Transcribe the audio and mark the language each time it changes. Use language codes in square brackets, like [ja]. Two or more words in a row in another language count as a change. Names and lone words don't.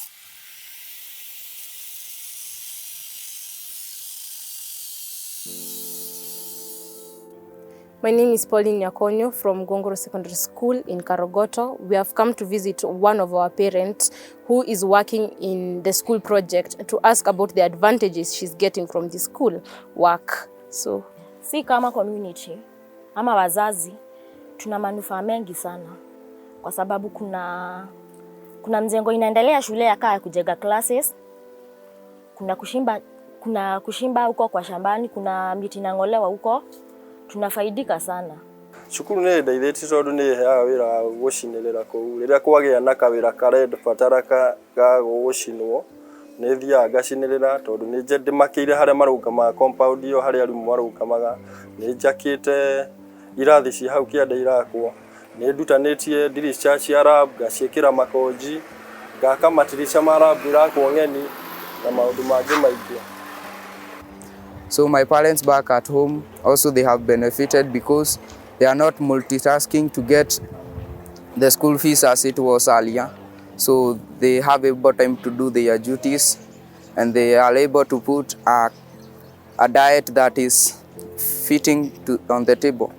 [en] My name is Pauline Nyakonyo from Ngunguru Secondary School in Karogoto. We have come to visit one of our parents who is working in the school project to ask about the advantages she's getting from the school work. So, [sw] si kama community ama wazazi tuna manufaa mengi sana, kwa sababu kuna mjengo inaendelea shule ya kaya kujenga classes, kuna kushimba huko kwa shambani, kuna miti inangolewa huko. Tunafaidika sana. [ki] Cukuru nĩ ndeithĩtie tondũ nĩ heaga wĩra wa gũcinĩrĩra kũu. Rĩrĩa kwagĩa na kawĩra karendabatara ga gũcinwo, nĩ thiaga ngacinĩrĩra tondũ nĩ ndĩmakĩire harĩa marũgamaga compound iyo harĩa arimũ marũgamaga. Nĩ njakĩte irathi ci hau kĩanda irakwo. Nĩ ndutanĩtie ndirica cia lab, ngaciĩkĩra makonji, ngaka matirica ma lab irakwo ng'eni na maũndũ mangĩ maingĩ. [en] So my parents back at home also, they have benefited because they are not multitasking to get the school fees as it was earlier. So they have able time to do their duties, and they are able to put a diet that is fitting on the table.